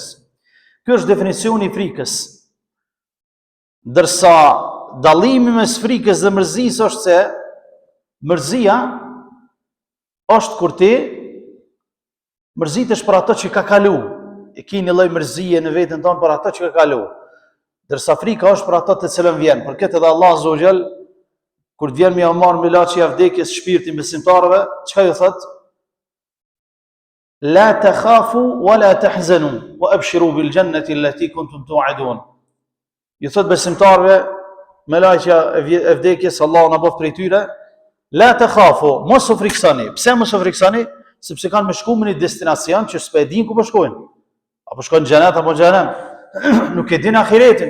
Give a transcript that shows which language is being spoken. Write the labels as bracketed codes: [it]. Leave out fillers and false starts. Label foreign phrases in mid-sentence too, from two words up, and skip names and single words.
[sq] Kjo është definicioni i frikës. Ndërsa dallimi mes frikës dhe mërzisë është se mërzia është kur ti mërzitesh për ato që ka kalu. E ki një lloj mërzie në veten tonë për ato që ka kalu. Ndërsa frika është për ato të cilën vjen. Për këtë edhe Allah [ar] عز وجل [sq] kur vjen me marr me laçi e vdekjes shpirtin besimtarëve, çka ju thotë? [ar] لا تخافوا ولا تحزنوا وأبشروا بالجنة التي كنتم توعدون. [sq] Ju thot besimtarëve me laqja e vdekjes, Allahu na bëft prej tyre, [ar] لا تخافوا, [sq] mos u friksoni. Pse mos u friksoni? Sepse kanë me shku në një destinacion që s'po e din ku po shkojnë. Apo shkojnë në xhenet apo në xhenem. Nuk e din ahiretin.